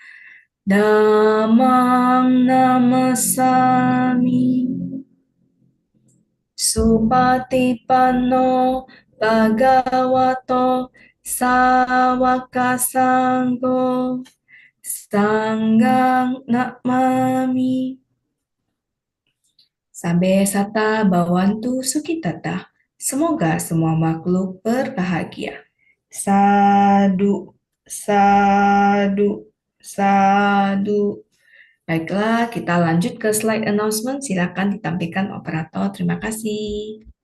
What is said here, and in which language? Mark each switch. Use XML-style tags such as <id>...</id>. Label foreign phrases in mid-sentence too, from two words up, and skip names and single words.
<pi>Dhammang Namasami Supatipanno Bhagavato Sawaka Sangho Sanggang Namami Sabe Sata Bawantu Sukitata.</pi> <id>Semoga semua makhluk berbahagia. Sadu. Baiklah, kita lanjut ke</id> <en>slide announcement.</en> <id>Silakan ditampilkan operator. Terima kasih.</id>